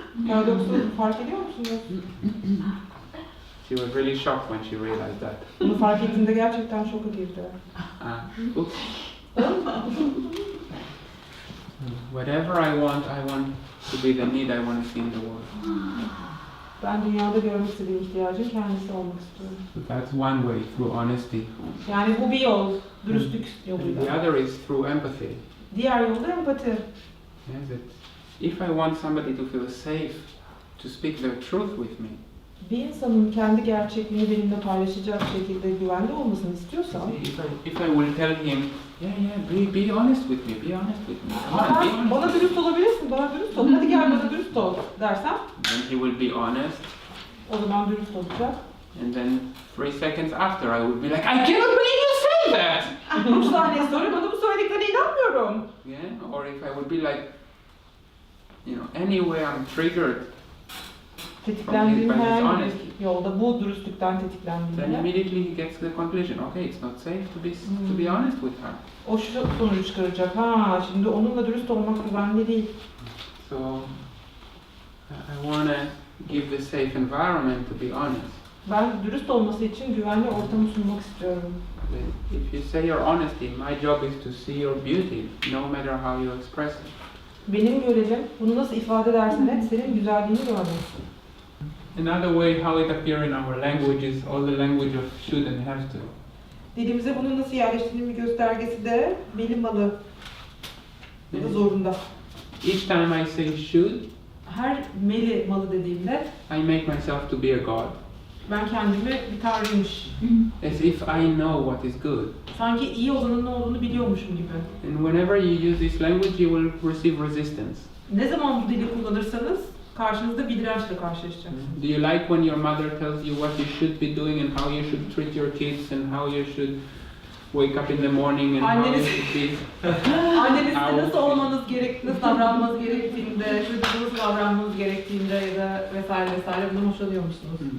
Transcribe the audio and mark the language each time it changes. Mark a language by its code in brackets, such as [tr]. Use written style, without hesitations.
[tr] Paradoksu fark ediyor musunuz? [en] She was really shocked when she realized that. [tr] Bunu fark ettiğinde gerçekten şoka girdi. Oops. [en] Whatever I want to be the need I want to see in the world. [tr] Ben dünyada görmek istediğim ihtiyacın kendisi olmak istiyorum. [en] So that's one way, through honesty. [tr] Yani bu bir yol, dürüstlük [en] And the [tr] yoluyla. [en] other is through empathy. [tr] Diğer yol da empati. [en] Yes, that if I want somebody to feel safe to speak their truth with me, [tr] Bir insanın kendi gerçekliğini benimle paylaşacak şekilde güvende olmasını istiyorsam, [en] if I will tell him, be honest with me, be honest with me, come on, be honest. [tr] bana dürüst olabilirsin, bana dürüst ol, hadi gel bana dürüst ol dersem, [en] Then he will be honest, [tr] o zaman dürüst olacak. [en] and then 3 seconds after I will be like, I cannot believe you say that! [tr] 3 saniye sonra bana bu söylediklerine inanmıyorum. [en] Yeah, or if I would be like, anyway I'm triggered, [tr] Tetiklendiğim [en] But it's [tr] herhangi [en] honest. [tr] bir yolda bu dürüstlükten [en] then [tr] tetiklendiğimde [en] immediately he gets to the conclusion, okay, it's not safe to be honest with her. [tr] o şu sonucu çıkaracak. Ha, şimdi onunla dürüst olmak güvenli değil. [en] So I want to give the safe environment to be honest. [tr] Ben dürüst olması için güvenli ortamı sunmak istiyorum. [en] If you say your honesty, my job is to see your beauty, no matter how you express it. [tr] Benim görevim bunu nasıl ifade edersen et senin güzelliğini görmek. [en] Another way how it appears in our language is all the language of should and have to. [tr] Dilimize bunun nasıl yerleştiğinin bir göstergesi de bilinmalı. Ya da zorunda. [en] Each time I say should, [tr] Her meli malı dediğimde [en] I make myself to be a god. [tr] ben kendimi bir tanrıymış. [en] As if I know what is good. [tr] Sanki iyi olanın ne olduğunu biliyormuşum gibi. [en] And whenever you use this language, you will receive resistance. [tr] Ne zaman bu dili kullanırsanız karşınızda bir dirençle karşılaşacaksınız. [en] Do you like when your mother tells you what you should be doing and how you should treat your kids and how you should wake up in the morning and how you should be? [tr] Annenizde nasıl olmanız gerektiğinde, nasıl davranmanız gerektiğinde, çocuğunuzda nasıl davranmanız gerektiğinde ya da vesaire vesaire bundan hoşlanıyor musunuz?